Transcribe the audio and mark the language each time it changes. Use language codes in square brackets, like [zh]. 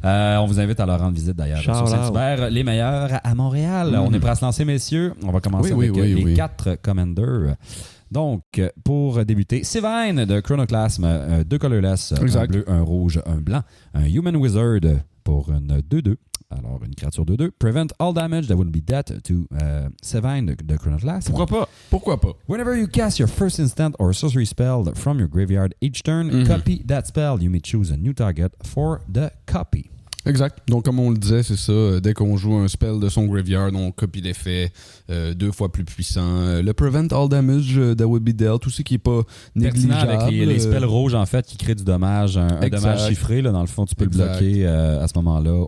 [fr] On vous invite à leur rendre visite d'ailleurs sur Saint-Hubert, les meilleurs à Montréal. On est prêt à se lancer, messieurs. On va commencer avec les 4 Commanders. Donc, pour débuter, Sivine de Chronoclasme, 2 colorless, un bleu, un rouge, un blanc, un Human Wizard pour une 2-2. Alors, une créature 2-2. [en] Prevent all damage that would be dealt to Sivine de Chronoclasme. [fr] Pourquoi pas? [en] Whenever you cast your first instant or sorcery spell from your graveyard each turn, copy that spell. You may choose a new target for the copy. [fr] Exact. Donc, comme on le disait, c'est ça. Dès qu'on joue un spell de son graveyard, on copie l'effet 2 fois plus puissant. Le [en] Prevent All Damage that would be dealt, [fr] tout ce qui n'est pas négligeable. Avec les spells rouges, en fait, qui créent du dommage, un dommage chiffré. Là, dans le fond, tu peux le bloquer à ce moment-là.